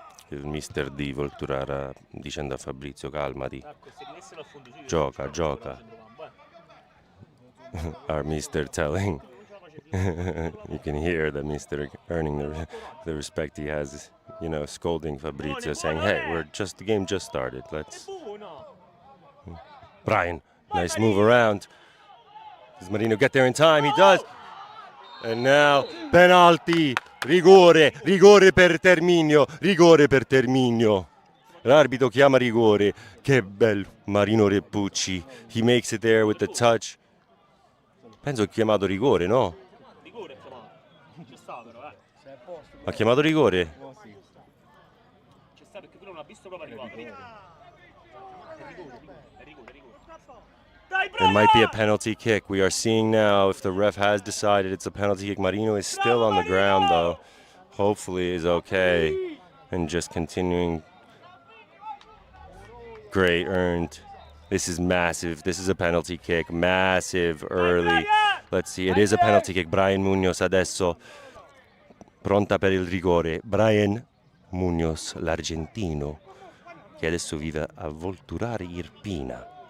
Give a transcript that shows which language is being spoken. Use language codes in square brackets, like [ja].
[it] il mister di Volturara dicendo a Fabrizio calmati, Marco, se rimessero a fondo su gioca, gioca. [en] Our mister telling, you can hear the mister earning the respect he has, you know, scolding Fabrizio, saying, hey, the game just started, let's... Brian, nice move around. Does Marino get there in time? He does. And now, penalty, [it] rigore, rigore per Terminio, rigore per Terminio. L'arbitro chiama rigore. Che bel Marino Reppucci. [en] He makes it there with the touch. [it] Penso che ha chiamato rigore, no? Rigore chiamato. Ci sta però, Ha chiamato rigore? No, sì. Ci sta perché quello non ha visto proprio arrivato. È rigore. Dai, [en] It might be a penalty kick. We are seeing now if the ref has decided it's a penalty kick. Marino is still on the ground though. Hopefully is okay. And just continuing. Great, earned. This is massive. This is a penalty kick. Massive early. Let's see. It is a penalty kick. [it] Brian Munoz adesso. Pronta per il rigore. Brian Munoz, l'argentino, che adesso vive a Volturare Irpina.